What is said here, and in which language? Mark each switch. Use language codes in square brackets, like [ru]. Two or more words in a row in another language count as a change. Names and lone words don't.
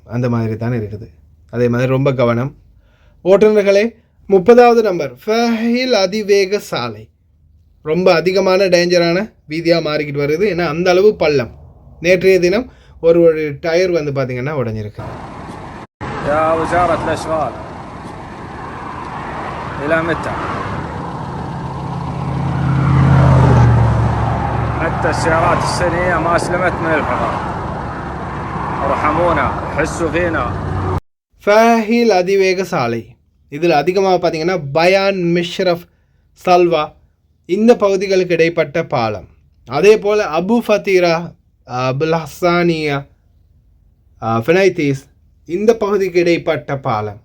[ta] அந்த மாதிரி தான் இருக்குது. அதே மாதிரி ரொம்ப கவனம் ஓட்டுநர்களே. 30வது நம்பர் ஃபஹில் அதிவேக சாலை ரொம்ப அதிகமான டேஞ்சரான வீதியாக மாறிக்கிட்டு வருது. ஏன்னா அந்த அளவு பள்ளம். நேற்றைய தினம் ஒரு டயர் வந்து பார்த்தீங்கன்னா உடஞ்சிருக்கு. [ar] يا وزارة الأشغال إلى متى؟ حتى السيارات السريعة ما أسلمت من الحرارة. ارحمونا حسوا فينا. [ta] ஃபஹில் அதிவேக சாலை இதில் அதிகமாக பார்த்தீங்கன்னா பயான், மிஷ்ரஃப், சல்வா இந்த பகுதிகளுக்கு இடைப்பட்ட பாலம். அதே போல் அபு ஃபத்தீரா, அபுல் ஹசானியா, ஃபினைத்தீஸ் இந்த பகுதிக்கு இடைப்பட்ட பாலம்.